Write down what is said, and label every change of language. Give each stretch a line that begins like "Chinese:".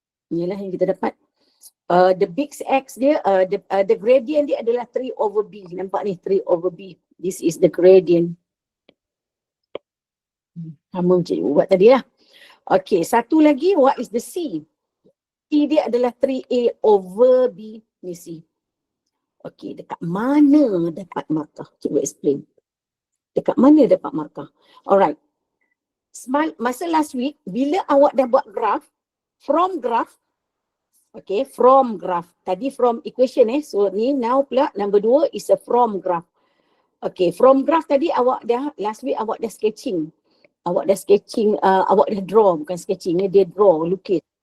Malay: Inilah yang kita dapat.
English: The big x dia, the gradient
Malay: dia adalah
English: 3/b.
Malay: Nampak ni,
English: 3/b. This is the gradient.
Malay: Sama cikgu buat tadi lah.
English: Okay,
Malay: satu lagi,
English: what is the c?
Malay: C dia adalah 3a/b. Ni C. Okey, dekat mana dapat markah? Cikgu explain. Dekat mana dapat markah?
English: Alright.
Malay: Masa
English: last week,
Malay: bila awak dah buat graph,
English: from graph, okay, from graph.
Malay: Tadi
English: from equation so ni now
Malay: pula
English: number 2 is a from graph.
Malay: Okay,
English: from graph
Malay: tadi awak dah,
English: last week
Malay: awak dah sketching. Awak dah
English: sketching,
Malay: awak dah draw, bukan sketching, dia draw, lukis.